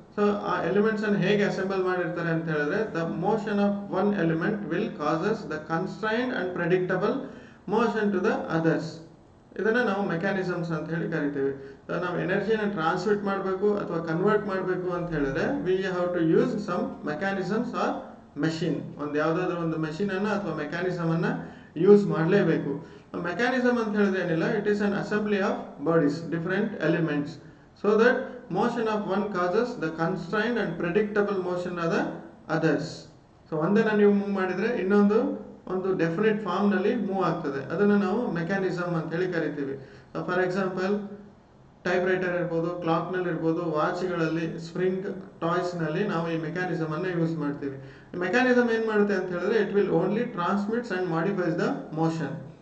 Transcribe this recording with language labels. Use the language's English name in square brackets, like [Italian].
[Kannada] So ಆ ಎಲಿಮೆಂಟ್ಸನ್ನು ಹೇಗೆ assemble ಮಾಡಿರ್ತಾರೆ ಅಂತ ಹೇಳಿದ್ರೆ [English] The motion of one element will causes the constrained and predictable motion to the others. [Kannada] ಇದನ್ನು ನಾವು ಮೆಕ್ಯಾನಿಸಮ್ಸ್ ಅಂತ ಹೇಳಿ ಕರಿತೀವಿ. ಸೊ ನಾವು ಎನರ್ಜಿನ ಟ್ರಾನ್ಸ್ಮಿಟ್ ಮಾಡಬೇಕು ಅಥವಾ ಕನ್ವರ್ಟ್ ಮಾಡಬೇಕು ಅಂತ ಹೇಳಿದ್ರೆ [English] We have to use some mechanisms or machine. [Kannada] ಒಂದು ಯಾವುದಾದ್ರೂ ಒಂದು ಮೆಷಿನನ್ನು ಅಥವಾ ಮೆಕ್ಯಾನಿಸಮನ್ನು ಯೂಸ್ ಮಾಡಲೇಬೇಕು. [English] mechanism [Kannada] ಅಂತ ಹೇಳಿದ್ರೆ ಏನಿಲ್ಲ, [English] It is an assembly of bodies, different elements, so that motion of one causes the constrained and predictable motion of the others. [Kannada] So ಒಂದನ್ನು ನೀವು ಮೂವ್ ಮಾಡಿದರೆ ಇನ್ನೊಂದು ಒಂದು ಡೆಫಿನೆಟ್ ಫಾರ್ಮ್ನಲ್ಲಿ ಮೂವ್ ಆಗ್ತದೆ. ಅದನ್ನು ನಾವು ಮೆಕ್ಯಾನಿಸಮ್ ಅಂತ ಹೇಳಿ ಕರಿತೀವಿ. [English] so for example [Kannada] type writer ಇರ್ಬೋದು, ಕ್ಲಾಕ್ನಲ್ಲಿ ಇರ್ಬೋದು, ವಾಚ್ಗಳಲ್ಲಿ, ಸ್ಪ್ರಿಂಗ್ ಟಾಯ್ಸ್ನಲ್ಲಿ ನಾವು ಈ ಮೆಕ್ಯಾನಿಸಮನ್ನು ಯೂಸ್ ಮಾಡ್ತೀವಿ. ಈ ಮೆಕ್ಯಾನಿಸಮ್ ಏನು ಮಾಡುತ್ತೆ ಅಂತ ಹೇಳಿದ್ರೆ [English] It will only transmits and modifies the motion.